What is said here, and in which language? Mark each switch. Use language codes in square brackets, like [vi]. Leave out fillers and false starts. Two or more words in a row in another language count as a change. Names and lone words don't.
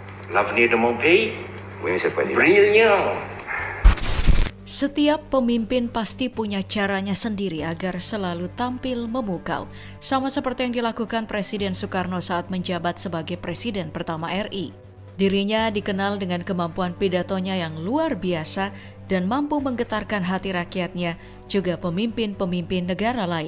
[fr] L'avenir de mon pays? Oui, Monsieur le Président. Brilliant. [id] Setiap pemimpin pasti punya caranya sendiri agar selalu tampil memukau. Sama seperti yang dilakukan Presiden Soekarno saat menjabat sebagai Presiden pertama RI. Dirinya dikenal dengan kemampuan pidatonya yang luar biasa dan mampu menggetarkan hati rakyatnya, juga pemimpin-pemimpin negara lain.